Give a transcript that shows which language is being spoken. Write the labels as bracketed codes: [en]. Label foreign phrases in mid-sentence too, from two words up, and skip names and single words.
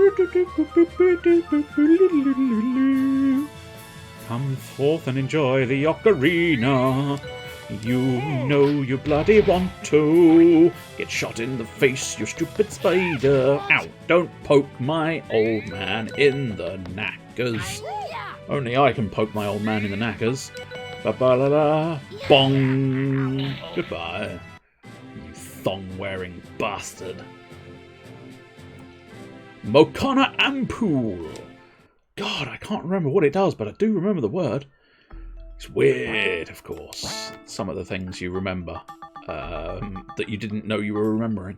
[en] Come forth and enjoy the ocarina. You know you bloody want to. Get shot in the face, you stupid spider. Ow, don't poke my old man in the knackers. Only I can poke my old man in the knackers. Ba-ba-la-la. Bong. Goodbye. You thong-wearing bastard. Mokana Ampool. God, I can't remember what it does, but I do remember the word. It's weird, of course. Some of the things you remember that you didn't know you were remembering.